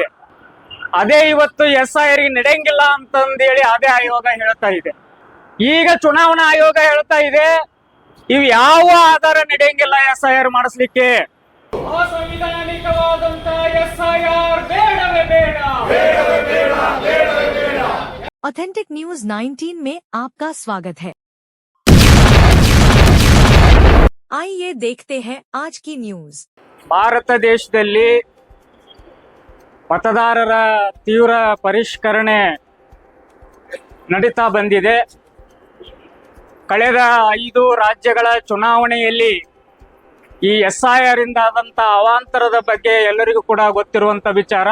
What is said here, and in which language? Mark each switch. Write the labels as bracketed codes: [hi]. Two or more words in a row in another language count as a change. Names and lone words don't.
[kn] ಅದೇ ಇವತ್ತು SIR ನಡೆಯಂಗಿಲ್ಲ ಅಂತಂದೇಳಿ ಅದೇ ಆಯೋಗ ಹೇಳ್ತಾ ಇದೆ. ಈಗ ಚುನಾವಣಾ ಆಯೋಗ ಹೇಳ್ತಾ ಇದೆ ಇವು ಯಾವ ಆಧಾರ ನಡೆಯಂಗಿಲ್ಲ SIR ಮಾಡಿಸ್ಲಿಕ್ಕೆ. ಅಸಂವಿಧಾನಿಕವಾದಂತ SIR ಬೇಡವೇ ಬೇಡ. [hi] ऑथेंटिक न्यूज 19 में आपका स्वागत है। आइए देखते हैं आज की न्यूज। [kn] ಭಾರತ ದೇಶದಲ್ಲಿ ಮತದಾರರ ತೀವ್ರ ಪರಿಷ್ಕರಣೆ ನಡೀತಾ ಬಂದಿದೆ. ಕಳೆದ 5 ರಾಜ್ಯಗಳ ಚುನಾವಣೆಯಲ್ಲಿ ಈ SIR ಇಂದ ಆದಂತ ಅವಾಂತರದ ಬಗ್ಗೆ ಎಲ್ಲರಿಗೂ ಕೂಡ ಗೊತ್ತಿರುವಂತ ವಿಚಾರ.